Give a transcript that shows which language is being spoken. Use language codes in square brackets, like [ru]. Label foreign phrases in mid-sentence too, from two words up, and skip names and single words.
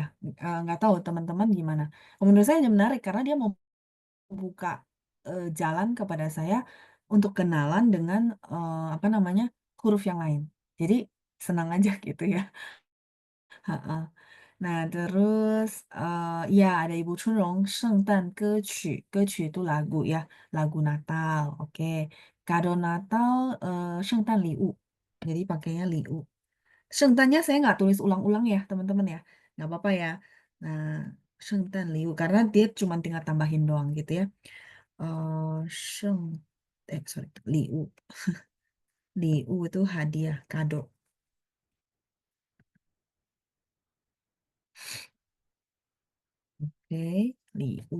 [id] Nggak tahu teman-teman gimana. Menurut saya jadi menarik karena dia mau buka jalan kepada saya untuk kenalan dengan apa namanya huruf yang lain. Jadi senang aja gitu ya. Nah, terus ya ada Ibu Chunrong, [zh] 圣诞歌曲 [id] itu lagu ya, lagu Natal. Oke. Kado Natal, [zh] 圣诞礼物. [id] Jadi pakainya liu. Shengtannya saya nggak tulis ulang-ulang ya, teman-teman ya. Nggak apa-apa ya. Nah, [zh] 圣诞礼物 [id] karena dia cuma tinggal tambahin doang gitu ya. Eh, sheng, sorry, liu. Liu itu hadiah, kado. Oke, liu.